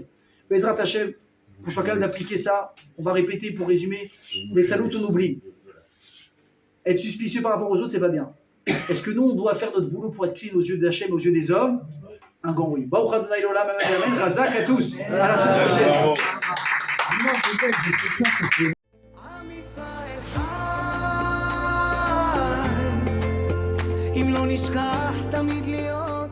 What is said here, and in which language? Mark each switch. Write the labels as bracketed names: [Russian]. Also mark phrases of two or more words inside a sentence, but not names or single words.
[Hebrew] בעזרת השם, [French] qu'on soit capable d'appliquer ça, on va répéter pour résumer. Les salauds, on oublie. Être suspicieux par rapport aux autres, c'est pas bien. Est-ce que nous, on doit faire notre boulot pour être clean aux yeux d'Hachem, aux yeux des hommes? Un grand oui. [Hebrew] ברוך ה׳ לעולם, [French] amen, razak à tous. À la semaine prochaine. [Hebrew] עם ישראל חי, אם לא נשכח תמיד להיות